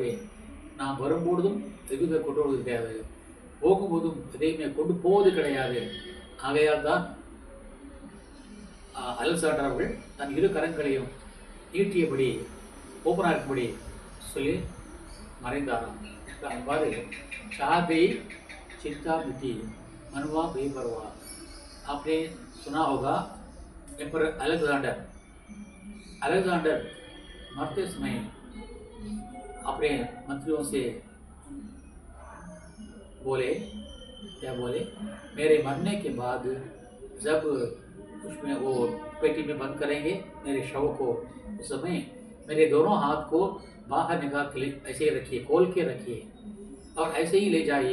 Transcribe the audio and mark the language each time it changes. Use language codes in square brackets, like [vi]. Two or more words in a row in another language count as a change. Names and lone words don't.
[ta] ஆகவே நாம் வரும்பொழுதும் எதுவுமே கொண்டு வருவது கிடையாது, போகும்போதும் எதையுமே கொண்டு போவது கிடையாது. ஆகையால் தான் அலெக்சாண்டர் அவர்கள் தன் இரு கரங்களையும் நீட்டியபடி ஓப்பனாக இருக்கும்படி சொல்லி மறைந்தாராம். [hi] அவ்வாறு चाहते चिंता मिटी मनवा बेपरवाह। आपने सुना होगा एम्पर अलेक्जेंडर मरते समय अपने मंत्रियों से बोले, क्या बोले, मेरे मरने के बाद जब उसमें वो पेटी में बंद करेंगे मेरे शव को, उस समय मेरे दोनों हाथ को बाहर निकाल के ऐसे ही रखिए, खोल के रखिए और ऐसे ही ले जाइए।